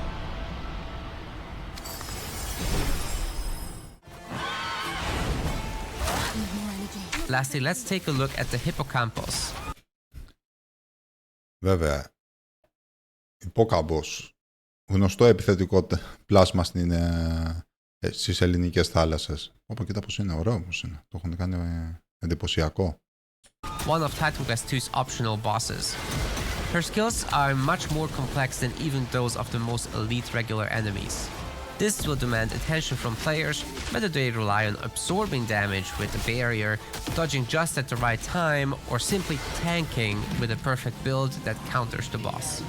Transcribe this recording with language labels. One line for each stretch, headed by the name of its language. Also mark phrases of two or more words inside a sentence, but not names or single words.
English: Lastly, let's take a look at the hippocampus.
Greek: Βέβαια, υπόκαμπος, γνωστό επιθετικό πλάσμα στις ελληνικές θάλασσες. Όπα, κοίτα πως είναι, ωραίο πως είναι. Το έχουν κάνει εντυπωσιακό.
English: One of Titan Quest 2's optional bosses. Her skills are much more complex than even those of the most elite regular enemies. This will demand attention from players, whether they rely on absorbing damage with a barrier, dodging just at the right time, or simply tanking with a perfect build that counters the boss.